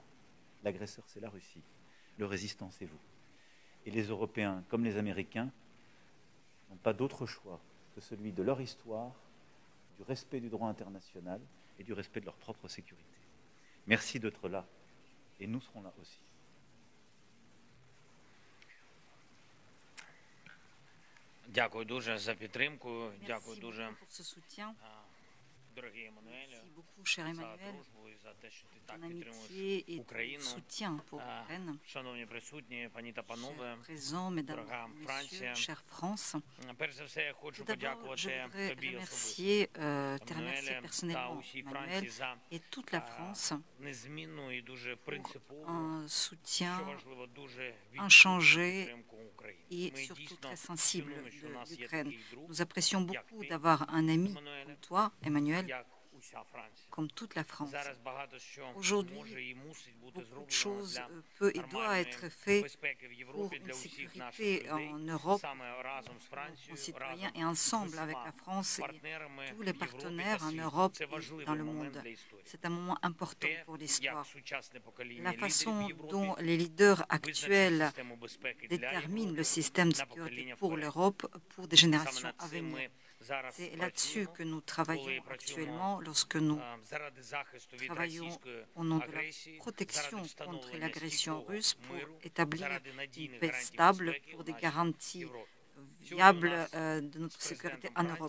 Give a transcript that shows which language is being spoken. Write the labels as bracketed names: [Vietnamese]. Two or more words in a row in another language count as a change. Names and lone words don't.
[French] L'agresseur, c'est la Russie, le résistant, c'est vous. Et les Européens, comme les Américains, n'ont pas d'autre choix que celui de leur histoire, du respect du droit international et du respect de leur propre sécurité. Merci d'être là, et nous serons là aussi. [Ukrainian] Дякую дуже за підтримку. Дякую [French] Merci [Ukrainian] дуже, [French] beaucoup pour ce soutien. [Ukrainian] дорогий Еммануелю, [French] Merci beaucoup, cher [Ukrainian] за [French] Emmanuel, [Ukrainian] дружбу і за те, що ти [French] ton [Ukrainian] так підтримуєш [French] amitié et ton [Ukrainian] Україну. [French] soutien pour l'Ukraine. [Ukrainian] Шановні присутні, пані та панове, [French] Chers présents, mesdames, [Ukrainian] дорога [French] messieurs, [Ukrainian] Франція, [French] chère France. [Ukrainian] перш за все я хочу [French] Tout d'abord, je [Ukrainian] подякувати [French] voudrais [Ukrainian] тобі особисто, [French] te remercier [Ukrainian] Еммануеле, та [French] personnellement, [Ukrainian] усій [French] Emmanuel, [Ukrainian] Франції за [French] et toute la France [Ukrainian] незмінну і дуже принципову, [French] un [Ukrainian] що [French] soutien [Ukrainian] важливо, дуже [French] inchangé [Ukrainian] підтримку України. [French] et [Ukrainian] Ми [French] surtout [Ukrainian] дійсно [French] très sensible [Ukrainian] цінуємо, що у [French] de [Ukrainian] нас є [French] l'Ukraine. [Ukrainian] такий друг, [French] Nous apprécions [Ukrainian] як [French] beaucoup [Ukrainian] ти, [French] d'avoir un ami [Ukrainian] Emmanuel, [French] comme toi, Emmanuel, [Ukrainian] як уся Франція. [French] comme toute la France. [Ukrainian] Зараз багато що [French] Aujourd'hui, [Ukrainian] може і мусить бути [French] Beaucoup de [Ukrainian] зроблено [French] choses [Ukrainian] для [French] peut et doit [Ukrainian] нормальної [French] être fait [Ukrainian] безпеки в [French] pour [Ukrainian] Європі, [French] une [Ukrainian] для усіх наших [French] sécurité [Ukrainian] людей, [French] en Europe, [Ukrainian] саме разом з [French] nos [Ukrainian] Францією, [French] concitoyens, [Ukrainian] разом [French] et ensemble [Ukrainian] з [French] avec la [Ukrainian] усіма [French] France et [Ukrainian] партнерами [French] tous [Ukrainian] в [French] les [Ukrainian] Європі [French] partenaires [Ukrainian] та [French] en [Ukrainian] світі. [French] Europe [Ukrainian] Це [French] et [Ukrainian] важливий [French] dans le [Ukrainian] момент [French] monde. [Ukrainian] для історії. [French] C'est un moment important [Ukrainian] Те, [French] pour [Ukrainian] як [French] l'histoire. [Ukrainian] сучасне покоління [French] La [Ukrainian] лідерів в [French] façon [Ukrainian] Європі [French] dont les leaders [Ukrainian] визначить [French] actuels [Ukrainian] систему безпеки для [French] déterminent le [Ukrainian] Європи [French] système de [Ukrainian] на [French] sécurité [Ukrainian] покоління [French] pour [Ukrainian] вперед. [French] l'Europe pour des [Ukrainian] Саме [French] générations [Ukrainian] над [French] à [Ukrainian] цим [French] venir. [Ukrainian] ми [French] C'est là-dessus que nous travaillons actuellement lorsque nous travaillons au nom de la protection contre l'agression russe pour établir une paix stable, pour des garanties viables de notre sécurité en Europe.